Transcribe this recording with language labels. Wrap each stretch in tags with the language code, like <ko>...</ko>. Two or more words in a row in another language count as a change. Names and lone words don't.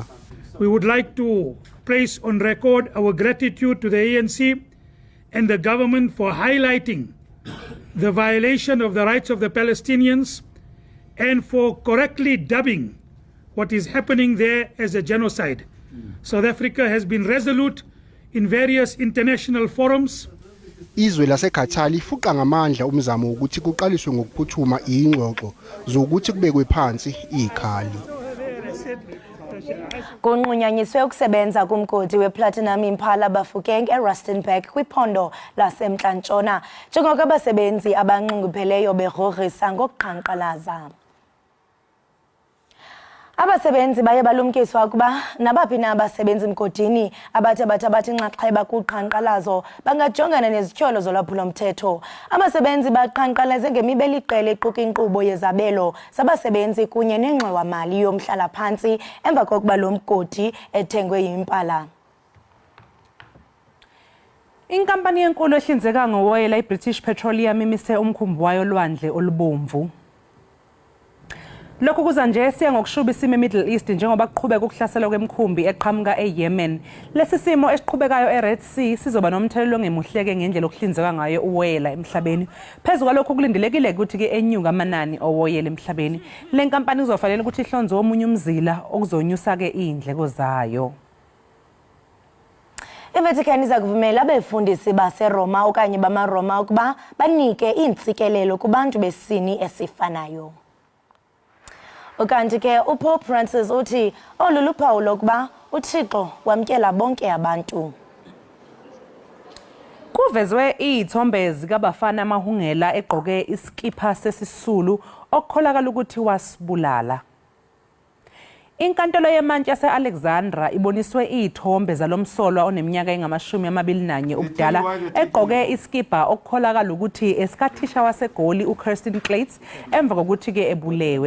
<en>We would like to place on record our gratitude to the ANC and the government for highlighting the violation of the rights of the Palestinians and for correctly dubbing what is happening there as a genocide. South Africa has been resolute in various international forums.</en> <zu>Izwe laseGaza lifuqa ngamandla umzamo ukuthi kuqaliswe ngokuphuthuma ingxoxo zokuthi kubekwe phansi ikhali.</zu> <xh>Kunqunyanyiswe ukusebenza kumgodi weplatinum Impala Bafokeng eRustenburg kwiphondo laseMntla-Ntshona njengoko abasebenzi abanxungupheleyo berogrisa ngokuqhankqalaza. Abasebenzi baye balumkiswa ukuba nabaphi na abasebenzi mgodini abathi inxaxheba kuqhankqalazo bangajongana nezityholo zolwaphulo-mthetho. Abasebenzi baqhankqalaze ngemibeliqela equka inkqubo yezabelo zabasebenzi kunye nengxowa-mali yomhlala-phantsi emva kokuba lo mgodi ethengwe yimpala.</xh> <zu>Inkampani enkulu ehlinzeka ngowoyela iBritish Petroleum imise umkhumbi wayo olwandle olubomvu. Lokhu kuza nje siya ngokushuba isimo eMiddle East njengoba kuqhubeka ukuhlaselwa kwemikhumbi eqhamuka eYemen. Lesi simo esiqhubekayo eRed Sea sizoba nomthelelo ongemuhleke ngendlela okuhlinzeka ngayo uwoyela emhlabeni. Phezu kwalokho kulindelekile ukuthi ke enyuka amanani owoyela emhlabeni. Le nkampani izofanele ukuthi ihlonze omunye umzila okuzonyusa ke izindleko zayo.</zu> <xh>iVatican iza kuvumela abefundisi baseRoma okanye bamaRoma ukuba banike iintsikelelo kubantu besini esifanayo. Ukanti ke uPope Francis uthi olu luphawu lokuba uThixo wamkela bonke abantu.</xh> <zu>Kuvezwe izithombe zikabafana amahungela egqoke iskipa sesisulu okukholakala ukuthi wasibulala. Inkantolo yemantshi yase-Alexandra iboniswe izithombe zalomsolwa oneminyaka engama-21 ubudala egqoke iskipa okukholakala ukuthi esikathisha waseGoli uKirsten Clates emva kokuthi ke ebulewe.</zu>